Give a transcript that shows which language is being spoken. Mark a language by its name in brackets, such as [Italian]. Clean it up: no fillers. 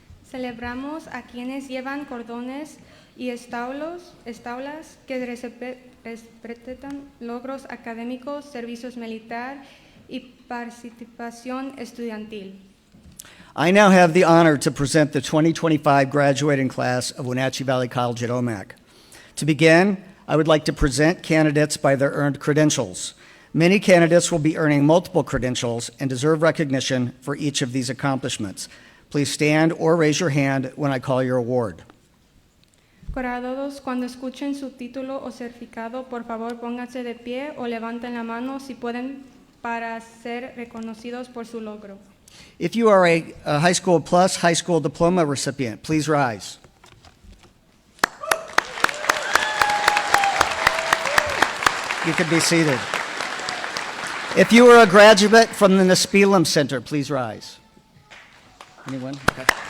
[Spanish] Celebramos a quienes llevan cordones y estaulas que representan logros académicos, servicios militar y participación estudiantil. [English] I now have the honor to present the 2025 graduating class of Wenatchee Valley College at Omak. To begin, I would like to present candidates by their earned credentials. Many candidates will be earning multiple credentials and deserve recognition for each of these accomplishments. Please stand or raise your hand when I call your award. [Spanish] Graduados, cuando escuchen su título o certificado, por favor pónganse de pie o levanten la mano si pueden para ser reconocidos por su logro. [English] If you are a High School Plus High School Diploma recipient, please rise. You can be seated. If you are a graduate from the Nispelem Center, please rise. Anyone? Okay.